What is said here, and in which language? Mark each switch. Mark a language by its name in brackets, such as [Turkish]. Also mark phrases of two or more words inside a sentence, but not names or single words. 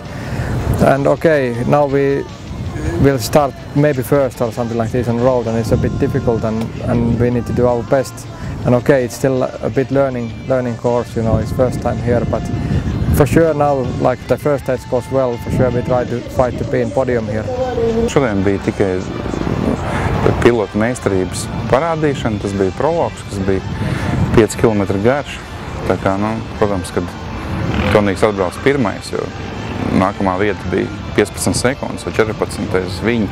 [English] And okay, now we will start maybe first or something like this on road, and it's a bit difficult and we need to do our best. And okay, it's still a bit learning course, you know, it's first time here, but for sure now, like the first test goes well, for sure we try to fight to be in podium here. [Latvian] Šodien bija tikai pilota meistarības parādīšana, tas bija prologs, kas bija 5 km garš. Tā kā, nu, protams, kad Tonīgs atbrauc pirmais, jo nākamā vieta bija 15 sekundes vai 14 aiz viņu.